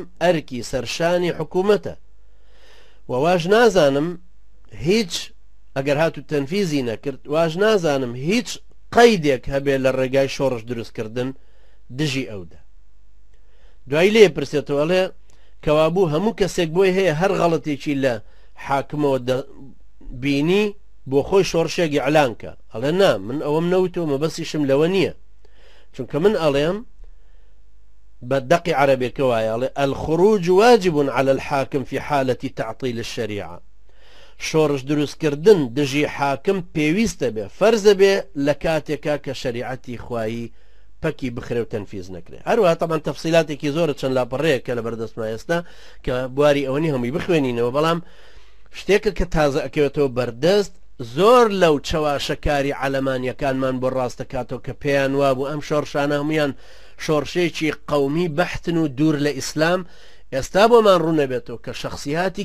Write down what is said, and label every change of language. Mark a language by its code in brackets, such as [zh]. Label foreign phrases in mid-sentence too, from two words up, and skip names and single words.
[ckb] ئەرکی سەرشانی حکوومەتە واژ نازانم هیچ ئەگەر هاتو تەنفیزی نەکرد واژ نازانم هیچ قەیدێک هەبێ لە ڕێگای شۆڕش دروستکردن دژی ئەودا دوای لێ پرسێتەوە ئەڵێ کەوابوو هەموو کەسێک بۆی هەیە هەر غەڵەتێکی لە حاکمەوە بینی بۆ خۆی شۆڕشێکی ئەعلانکە ئەڵێ نا من ئەوەم نەوتەوە مەبەستیشم لەوە نییە چونکە من ئەڵێم بەدەقی عەرەبێکە وایە ئەڵێ [ar] الخروج واجب على الحاكم في حالة تعطيل الشريعة [ckb] شۆڕش دروستکردن دژی حاکم پێویستە بێ فەرزە بێ لە کاتێکا کە شریعەتی خوایی پەکی بخرێ و تەنفیز نەکرێ هەروەها طبعا تەفسیلاتێکی زۆرە چەند لاپەڕەیە کە لە بەردەستما ئێستا کە بواری ئەوەنی هەمووی بخوێنینەوە بەڵام شتێکە کە تازە ئەکەوێتەوە بەردەست زۆر لەو چەواشەکاری عەلەمانیەکانمان بۆ ڕاستەکاتەوە کە پێیان وابوو ئەم شۆڕشانە هەمویان شۆڕشێکی قەومی بەحتن و دوور لە ئیسلام ئێستا بۆمان ڕوونەبێتەوە کە شخصیاتی